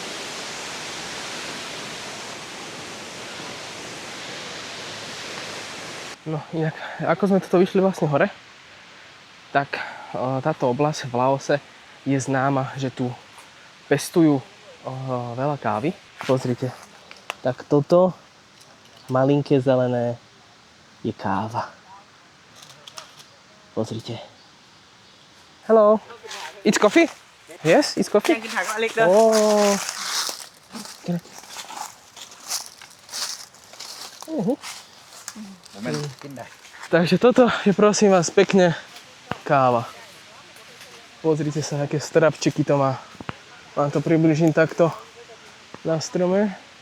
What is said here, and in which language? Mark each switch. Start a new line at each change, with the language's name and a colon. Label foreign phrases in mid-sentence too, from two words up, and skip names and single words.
Slovak: No inak, ako sme toto vyšli vlastne hore, tak táto oblasť v Laose je známa, že tu pestujú veľa kávy. Pozrite, tak toto malinké zelené je káva. Pozrite.
English: Hello. It's coffee? Yes, it's coffee. Oh.
Slovak: Takže toto je, prosím vás, pekne káva. Pozrite sa, aké strapčiky to má. Vám to približím takto na strome.